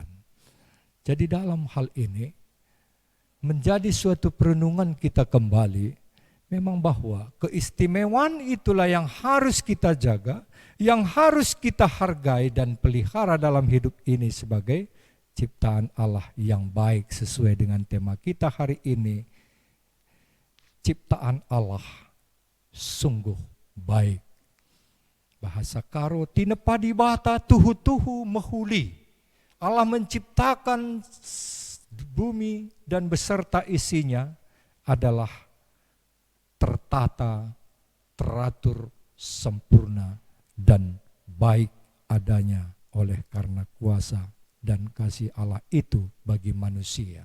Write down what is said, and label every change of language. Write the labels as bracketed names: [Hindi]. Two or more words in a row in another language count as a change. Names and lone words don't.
[Indonesian] Jadi dalam hal ini menjadi suatu perenungan kita kembali, memang bahwa keistimewaan itulah yang harus kita jaga, yang harus kita hargai dan pelihara dalam hidup ini sebagai ciptaan Allah yang baik, sesuai dengan tema kita hari ini. Ciptaan Allah sungguh baik. [Batak Karo] Bahasa Karo, tinepadi bata tuhu-tuhu mehuli. [Indonesian] Allah menciptakan bumi dan beserta isinya adalah tertata, teratur, sempurna, dan baik adanya oleh karena kuasa dan kasih Allah itu bagi manusia.